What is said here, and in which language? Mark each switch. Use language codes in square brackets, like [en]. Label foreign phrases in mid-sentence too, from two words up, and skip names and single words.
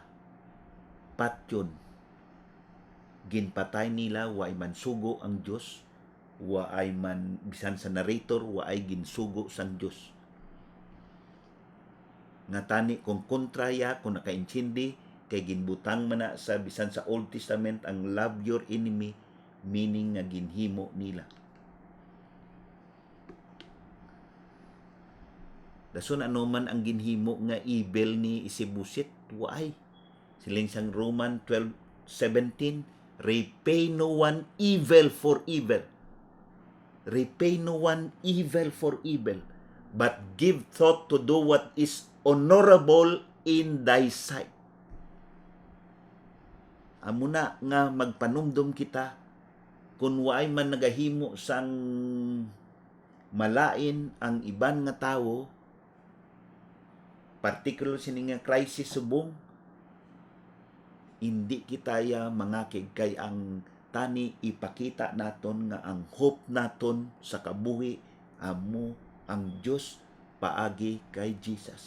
[hil] Patyon, ginpatay nila, waay man sugo ang Dios, waay man, bisan sa narrator, waay ginsugo sang Dios. Nga tani kung kontraya, kung nakaintindi, kay ginbutang man na sa bisan sa Old Testament ang [en] love your enemy, [hil] meaning nga ginhimo nila. Dason ano man ang ginhimo nga evil ni Isibusit, why? Siling sang [en] Roman 12:17, repay no one evil for evil. Repay no one evil for evil, but give thought to do what is honorable in thy sight. [hil] Amo na nga magpanumdum kita kung waay man nagahimo sang malain ang iban nga tawo, particular sini nga crisis subong, hindi kitaya mangakig kay ang tani ipakita naton nga ang hope naton sa kabuhi amo ang Dios paagi kay Jesus.